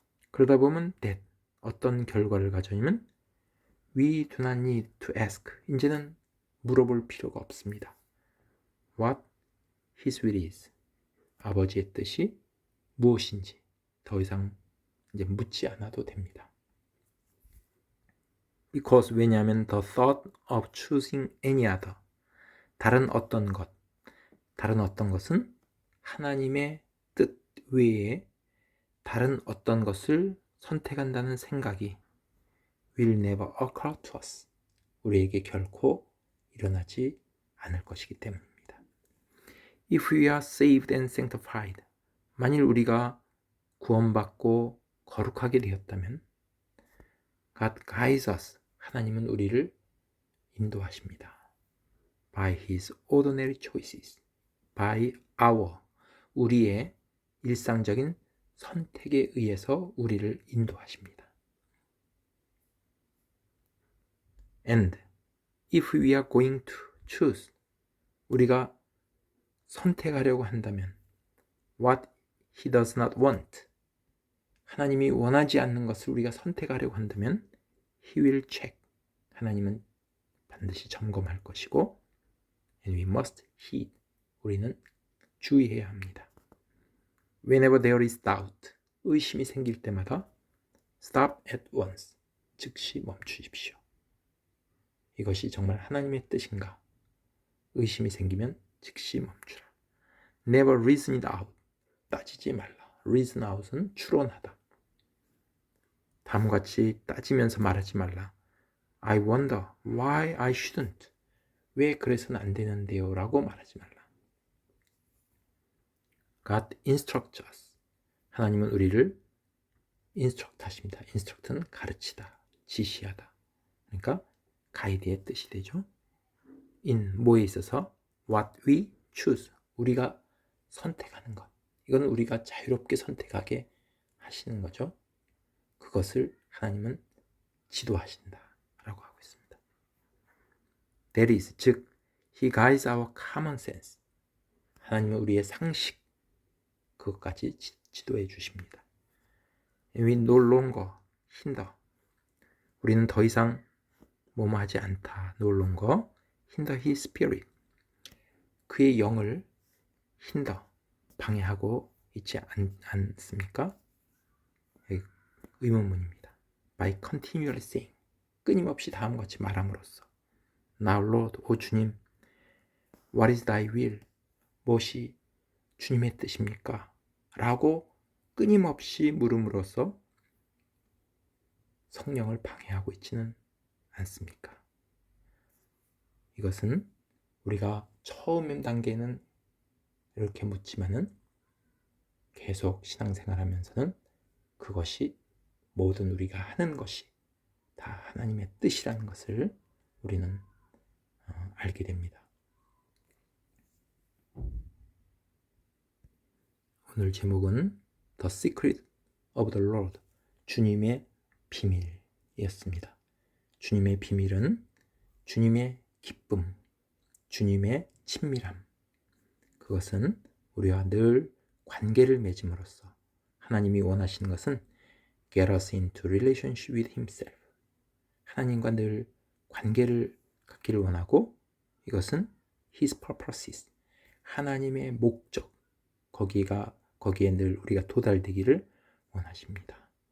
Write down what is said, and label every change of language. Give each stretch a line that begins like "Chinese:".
Korean: 그러다 보면 that, 어떤 결과를 가져오면
English: we do not need to ask,
Korean: 이제는 물어볼 필요가 없습니다.
English: What His will is,
Korean: 아버지의 뜻이 무엇인지 더 이상 이제 묻지 않아도 됩니다. Because 왜냐하면
English: the thought of choosing any other
Korean: 다른 어떤 것은 하나님의 뜻 외에 다른 어떤 것을 선택한다는 생각이
English: will never occur to us.
Korean: 우리에게 결코 일어나지 않을 것이기 때문입니다.
English: If we are saved and sanctified,
Korean: 만일 우리가 구원받고 거룩하게 되었다면
English: God guides us,
Korean: 하나님은 우리를 인도하십니다.
English: By His ordinary choices, by
Korean: 우리의 일상적인 선택에 의해서 우리를 인도하십니다.
English: And if we are going to choose,
Korean: 우리가 선택하려고 한다면
English: what He does not want,
Korean: 하나님이 원하지 않는 것을 우리가 선택하려고 한다면
English: He will check,
Korean: 하나님은 반드시 점검할 것이고
English: and we must heed,
Korean: 우리는 주의해야 합니다.
English: Whenever there is doubt,
Korean: 의심이 생길 때마다
English: stop at once,
Korean: 즉시 멈추십시오. 이것이 정말 하나님의 뜻인가? 의심이 생기면 즉시 멈추라.
English: Never reason it out,
Korean: 따지지 말라. reason out은 추론하다. 다음과 같이 따지면서 말하지 말라.
English: I wonder why I shouldn't.
Korean: 왜 그래서는 안 되는데요? 라고 말하지 말라.
English: God instructs us.
Korean: 하나님은 우리를 instruct 하십니다. instruct는 가르치다, 지시하다. 그러니까 가이드의 뜻이 되죠.
English: in
Korean: 뭐에 있어서
English: what we choose.
Korean: 우리가 선택하는 것. 이건 우리가 자유롭게 선택하게 하시는 거죠. 그것을 하나님은 지도하신다 라고 하고 있습니다.
English: That is,
Korean: 즉
English: He guides our common sense.
Korean: 하나님은 우리의 상식 그것까지 지도해 주십니다.
English: We no longer hinder.
Korean: 우리는 더 이상 뭐뭐하지 않다.
English: No longer hinder His spirit.
Korean: 그의 영을 hinder, 방해하고 있지 않습니까? 의문문입니다.
English: By continually saying,
Korean: 끊임없이 다음과 같이 말함으로써
English: Now Lord,
Korean: 오 주님,
English: What is thy will?
Korean: 무엇이 주님의 뜻입니까? 라고 끊임없이 물음으로써 성령을 방해하고 있지는 않습니까? 이것은 우리가 처음 단계는 이렇게 묻지만은 계속 신앙생활하면서는 그것이 모든 우리가 하는 것이 다 하나님의 뜻이라는 것을 우리는 알게 됩니다. 오늘 제목은
English: The Secret of the Lord,
Korean: 주님의 비밀이었습니다. 주님의 비밀은 주님의 기쁨, 주님의 친밀함, 그것은 우리와 늘 관계를 맺음으로써 하나님이 원하시는 것은
English: get us into relationship with Himself,
Korean: 하나님과 늘 관계를 갖기를 원하고 이것은
English: His purposes,
Korean: 하나님의 목적, 거기에 늘 우리가 도달되기를 원하십니다.